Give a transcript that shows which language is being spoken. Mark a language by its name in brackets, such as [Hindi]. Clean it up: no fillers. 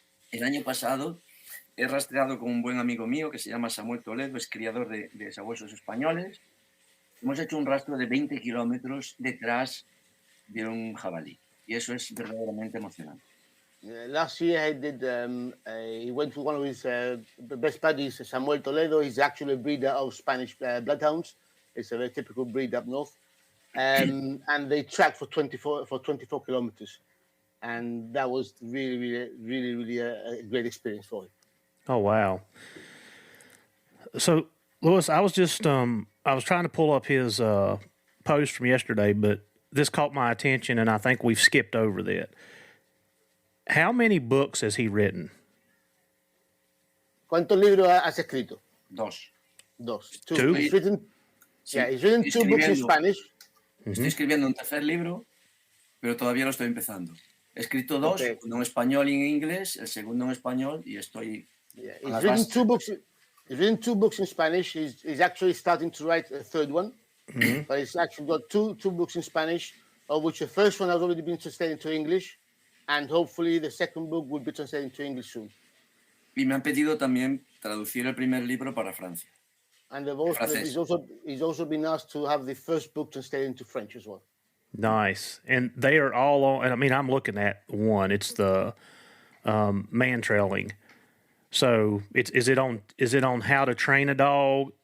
[Spanish] El año pasado he rastreado con un buen amigo mío que se llama Samuel Toledo, es criador de sabuesos españoles. Hemos hecho un rastro de 20 kilómetros detrás de un jabalí y eso es verdaderamente emocionante. [English] Last year he went to one of his best buddies, Samuel Toledo. He's actually a breeder of Spanish bloodhounds. It's a very typical breed up north. And they tracked for 24 kilometers. And that was really a great experience for him. Oh, wow. So, Louis, I was just, I was trying to pull up his post from yesterday, but this caught my attention, and I think we've skipped over that. How many books has he written? [Spanish] ¿Cuántos libros has escrito? Dos. [English] Two. He's written 2 books in Spanish. [Spanish] Estoy escribiendo un tercer libro, pero todavía lo estoy empezando. He escrito dos, uno en español y en inglés, el segundo en español, y estoy... [English] He's written 2 books. He's written 2 books in Spanish. He's actually starting to write a third one. Mm-hmm. But he's actually got two books in Spanish, of which the first one has already been translated into English, and hopefully the second book will be translated into English soon. [Spanish] Y me han pedido también traducir el primer libro para Francia. [English] And he's also been asked to have the first book translated into French as well. Nice. And they are all on, and I mean, I'm looking at one. It's the man trailing. So is it on how to train a dog?